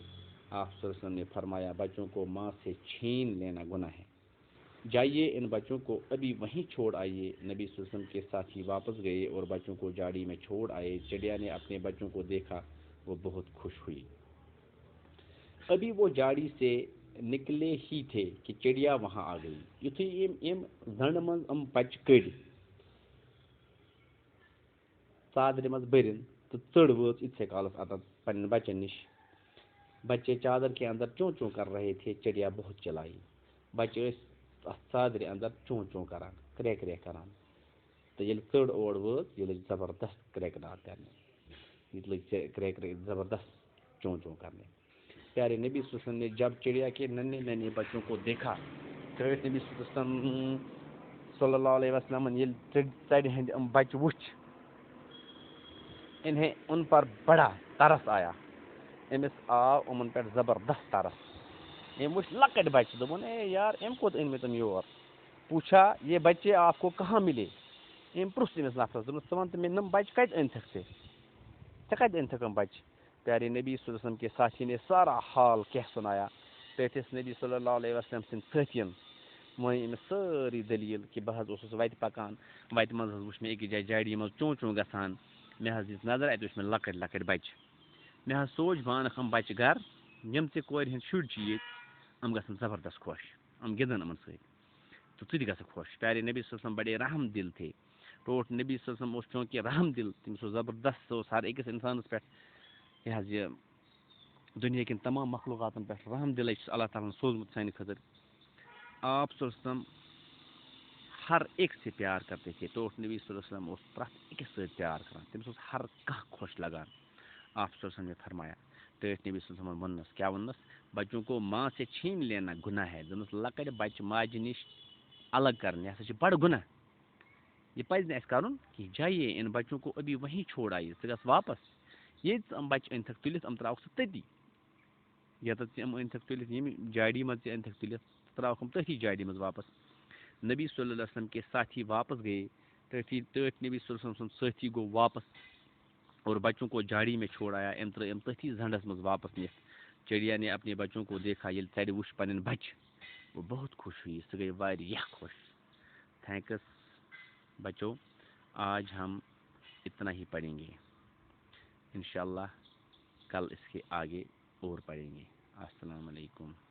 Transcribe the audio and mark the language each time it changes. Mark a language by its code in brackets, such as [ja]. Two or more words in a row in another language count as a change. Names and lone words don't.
[ur] آپ [ar] صلی اللہ علیہ وسلم [ur] نے فرمایا، بچوں کو ماں سے چھین لینا گناہ ہے، جائیے ان بچوں کو ابھی وہیں چھوڑ آئیے۔ نبی [ar] صلی اللہ علیہ وسلم [ur] کے ساتھی واپس گئے اور بچوں کو جاڑی میں چھوڑ آئے۔ چڑیا نے اپنے بچوں کو دیکھا، وہ بہت خوش ہوئی۔ ابھی وہ جاڑی سے نکلے ہی تھے کہ چڑیا وہاں آ گئی۔ [ks] یتھے زنڈ من بچ کڑ ژادر مز برن تو ژڑ وٲژ اتھے کالس اتن پنن بچن نش۔ [ur] بچے چادر کے اندر چوں چوں کر رہے تھے، چڑیا بہت چلائی۔ [ks] بچے ژادر اندر چوں چوں کران، کرے کرے کران، تو یل ژڑ اور وٲژ، یہ لگ زبردست کریکنار کرنے، یہ لگ کرے کرے زبردست چوں چوں کرنے۔ [ur] پیارے نبی [ar] صلی اللہ علیہ وسلم [ur] نے جب چڑیا کے ننے بچوں کو دیکھا، نبی [ar] صلی اللہ علیہ وسلم [ks] یل ژڑ ہند بچ وچھ، [ur] انہیں ان پر بڑا ترس آیا۔ [ks] امس آو امن پہ زبردست ترس۔ ام وچھ لکٹ بچہ، دپن اے یار ام کوت ان میں تم یور۔ [ur] پوچھا، یہ بچے آپ کو کہاں ملے؟ [ks] ام پرژھ امس نفرس، دپس ژٕ ون تہٕ مےٚ نم بچہ کتہِ أنۍتھکھ ژےٚ؟ ژےٚ کتہِ أنۍتھکھ یم بچہ؟ [ur] پیارے نبی [ar] صلی اللہ علیہ وسلم [ur] کے ساتھی نے سارا حال کہہ سنایا۔ [ks] تتھس نبی [ar] صلی اللہ علیہ وسلم [ks] سند ساتھین مٲنۍ امس سٲری دلیل کہ بہ حظ اوسُس وتہِ پکان، وتہِ منٛز حظ وُچھ مےٚ أکِس جایہِ جاڑی منٛز چوں چوں گژھان، مےٚ حظ دِژ نظر، اتہِ وُچھ مےٚ لۄکٕٹۍ لۄکٕٹۍ بچہِ۔ مےٚ حظ سوٗنٛچ بہٕ انکھ یِم بچہِ گرٕ، یِم تہِ کورِ ہٕنٛدۍ شُرۍ چھِ ییٚتہِ، یِم گژھن زبردست خۄش، یِم گِنٛدن یِمن سۭتۍ تو ژٕ تہِ گژھکھ خۄش۔ [ur] پیارے نبی [ar] صلی اللہ علیہ وسلم [ur] بڑے رحم دل تھے۔ [ks] ٹوٹھ نبی [ar] صلی اللہ علیہ وسلم [ks] اوس چونکہ رحم دل، تٔمِس اوس زبردست، سُہ اوس ہر أکِس انسانس پٮ۪ٹھ یہِ حظ یہِ دُنیا کٮ۪ن تمام مخلوقاتن پٮ۪ٹھ رحم دلے چھُس [ar] اللہ تعالیٰ [ks] ہن سوٗزمُت سانہِ خٲطرٕ۔ [ur] آپ [ar] صلی اللہ علیہ وسلم [ur] ہر ایک سے پیار کرتے تھے۔ [ks] ٹوٹھ نبی [ar] صلی اللہ علیہ وسلم [ks] اوس پرٛٮ۪تھ أکِس سۭتۍ پیار کران، تٔمِس اوس ہر کانٛہہ خۄش لگان۔ [ur] آپ [ar] صلی اللہ علیہ وسلم [ur] نے فرمایا، [ks] ٹٲٹھۍ نبی [ar] صلی اللہ علیہ وسلم [ks] ووٚننس کیٛاہ ووٚننس؟ [ur] بچوں کو ماں سے چھین لینا گناہ ہے۔ [ks] دوٚپنس لۄکٕٹۍ بچہِ ماجہِ نِش الگ کرٕنۍ، یہِ ہسا چھِ بڑٕ گناہ، یہ پزِ نہٕ اَسہِ کرُن کینٛہہ۔ [ur] جائیے ان بچوں کو ابھی وہیں چھوڑ آئیے، [ks] ژٕ گژھ واپس، ییٚتہِ ژٕ یِم بچہِ أنۍتھکھ تُلِتھ یِم ترٛاوکھ ژٕ تٔتی، ییٚتٮ۪تھ ژٕ یِم أنۍتھکھ تُلِتھ، ییٚمہِ جاڑی منٛز ژٕ أنۍتھکھ تُلِتھ، ژٕ ترٛاوکھ یِم تٔتھی جاڑی منٛز واپس۔ [ur] نبی [ar] صلی اللہ علیہ وسلم [ur] کے ساتھی واپس گئے۔ [ks] ٹٲٹھۍ نبی [ar] صلی اللہ علیہ وسلم [ks] سُنٛد ساتھی گوٚو واپس [ur] اور بچوں کو جاڑی میں چھوڑ آیا۔ [ks] ام ترٛٲے یم تٔتھی زنڈس منٛز واپس نِتھ۔ [ur] چڑیا نے اپنے بچوں کو دیکھا، [ks] ییٚلہِ ژرِ وُچھ پنٕنۍ بچہِ، [ur] وہ بہت خوش ہوئی، [ks] سُہ گئی واریاہ خوش۔ [ur] تھینکس بچوں، آج ہم اتنا ہی پڑھیں گے، انشاءاللہ کل اس کے آگے اور پڑھیں گے۔ [ar] السلام علیکم۔